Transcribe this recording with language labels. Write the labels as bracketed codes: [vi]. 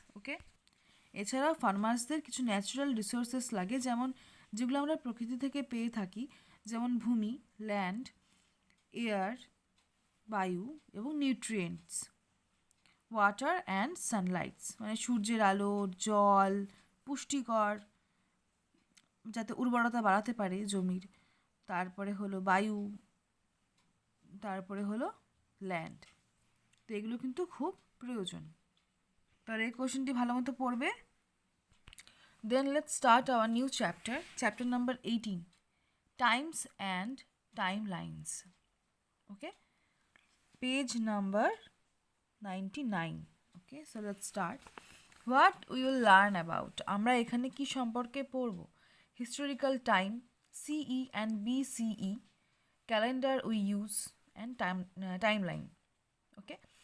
[bn] ওকে, এছাড়াও ফার্মার্সদের কিছু natural resources লাগে, যেমন যেগুলো আমরা প্রকৃতি থেকে পেয়ে থাকি, যেমন ভূমি, ল্যান্ড, এয়ার, বায়ু এবং নিউট্রিয়েন্টস, ওয়াটার অ্যান্ড সানলাইটস মানে সূর্যের আলো, জল, পুষ্টিকর যাতে উর্বরতা বাড়াতে পারে জমির, তারপরে হলো বায়ু, তারপরে হলো ল্যান্ড। তো এগুলো কিন্তু খুব প্রয়োজন। তার এই কোশ্চেনটি ভালো মতো পড়বে। [en] Then let's start our new chapter number 18, times and time lines. Okay, page number 99. Okay, so let's start. What we will learn about, [bn] আমরা এখানে কি সম্পর্কে পড়ব? [en] Historical time, CE and BCE, calendar we use and timeline. Okay.